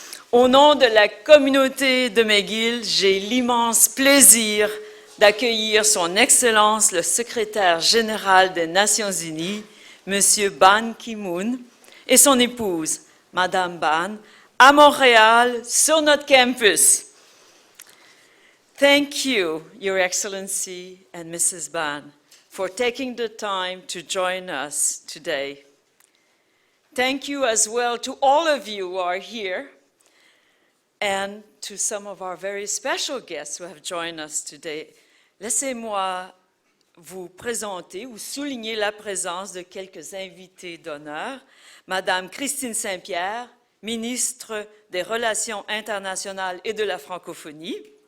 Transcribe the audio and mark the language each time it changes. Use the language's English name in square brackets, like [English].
[French] Au nom de la communauté de McGill, j'ai l'immense plaisir d'accueillir son Excellence le secrétaire général des Nations Unies, M. Ban Ki-moon, et son épouse, Madame Ban, à Montréal, sur notre campus. [English] Thank you, Your Excellency and Mrs. Ban, for taking the time to join us today. Thank you as well to all of you who are here and to some of our very special guests who have joined us today. [French] Laissez-moi vous présenter ou souligner la présence de quelques invités d'honneur. Madame Christine Saint-Pierre, ministre des Relations internationales et de la francophonie.